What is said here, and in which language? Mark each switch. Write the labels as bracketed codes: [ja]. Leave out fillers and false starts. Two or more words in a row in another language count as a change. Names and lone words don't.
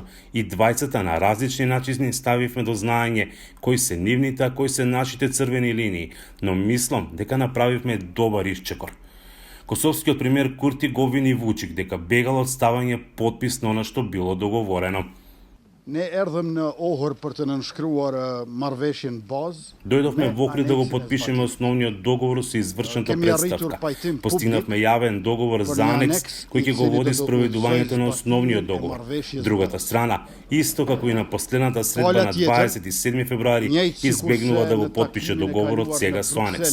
[mk] И двајцата на различни начини ставивме до знаење кои се нивните, а кои се нашите црвени линии, но мислам дека направивме добар исчекор. Косовскиот премиер Курти го обвини Вучик дека бегал од ставање подпис на она што било договорено. [sq] Ne erdhëm në Ohër për të nënshkruar marrëveshjen bazë. [mk] Дојдовме во Охрид да го потпишеме основниот договор со извршената претставка. Постигнавме јавен договор за анекс кој ќе го води спроведувањето на основниот договор. Другата страна, исто како и на последната средба на 27 февруари, избегнува да го потпише договорот сега со анекс.